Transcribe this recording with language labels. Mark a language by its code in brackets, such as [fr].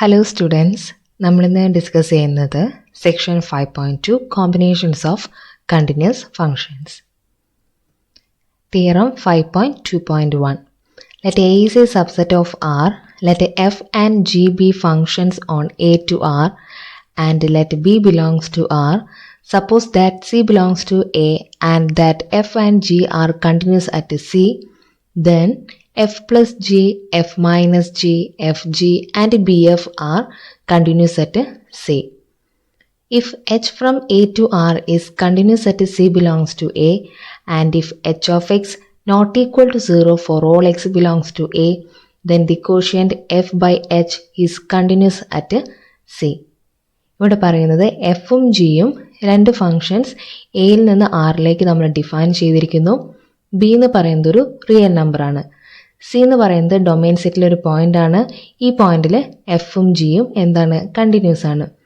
[ml] Hello students, നമ്മളിന്ന് discuss ചെയ്യുന്നത് section 5.2 combinations of continuous functions. [en] Theorem 5.2.1. Let A is a subset of R, let F and G be functions on A to R, and let B belongs to R. Suppose that C belongs to A and that F and G are continuous at C, then F plus G, F minus G, Fg and Bf are continuous at C. If H from A to R is continuous at C belongs to A, and if H of x not equal to 0 for all x belongs to A, then the quotient F by H is continuous at C. [ml] ഇവിടെ പറയുന്നത് എഫും ജിയും രണ്ട് functions എയിൽ നിന്ന് ആറിലേക്ക് നമ്മൾ define ചെയ്തിരിക്കുന്നു. ബി എന്ന് പറയുന്നത് ഒരു റിയൽ നമ്പറാണ്. സി എന്ന് പറയുന്നത് ഡൊമൈൻ സെറ്റിലൊരു പോയിന്റ് ആണ്. ഈ പോയിന്റിൽ എഫും ജിയും എന്താണ്, കണ്ടിന്യൂസ് ആണ്.